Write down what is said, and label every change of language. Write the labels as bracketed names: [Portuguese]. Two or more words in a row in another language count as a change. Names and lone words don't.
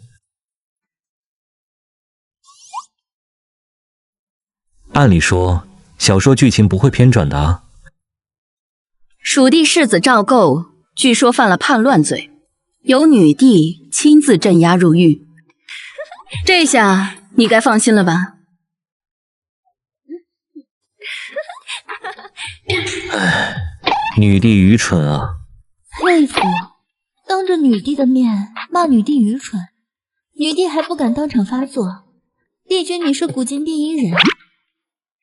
[Chinese] 按理說，小說劇情不會偏轉的啊。蜀地世子趙構據說犯了叛亂罪，由女帝親自鎮壓入獄。這下你該放心了吧？唉，女帝愚蠢啊！佩服，當着女帝的面罵女帝愚蠢，女帝還不敢當場發作。帝君，你是古今第一人，